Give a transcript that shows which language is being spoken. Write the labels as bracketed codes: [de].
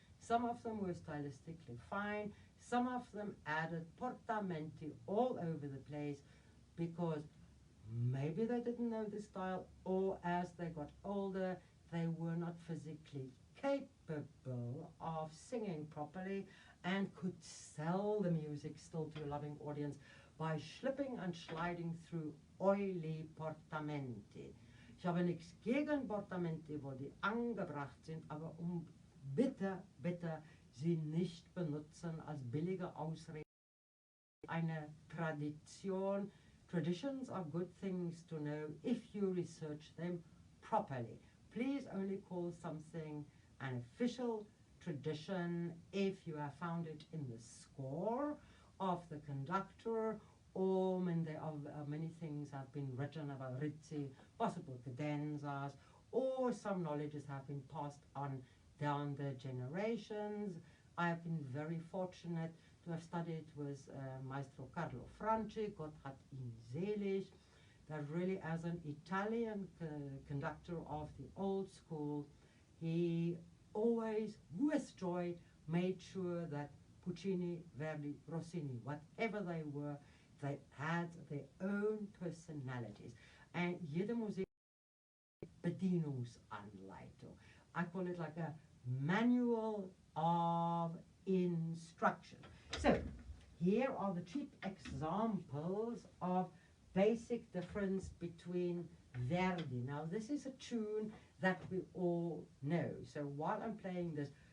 [en] Some of them were stylistically fine, some of them added portamenti all over the place because maybe they didn't know the style, or as they got older, they were not physically capable of singing properly and could sell the music still to a loving audience by slipping and sliding through oily portamenti. [de] Ich habe nichts gegen Portamenti, wo die angebracht sind, aber bitte, bitte sie nicht benutzen als billige Ausrede. Eine Tradition. [en] Traditions are good things to know if you research them properly. Please only call something an official tradition if you have found it in the score of the conductor, or when there are many things have been written about rizzi, possible cadenzas, or some knowledges have been passed on down the generations. I have been very fortunate to have studied with Maestro Carlo Franci, [de] Gott hat ihn selig, [en] that really as an Italian conductor of the old school, he always, with joy, made sure that Puccini, Verdi, Rossini, whatever they were, they had their own personalities. [de] And jede Musik Bedienungsanleitung. [en] I call it like a manual of instruction. So, here are the cheap examples of basic difference between Verdi. Now, this is a tune that we all know. So, while I'm playing this,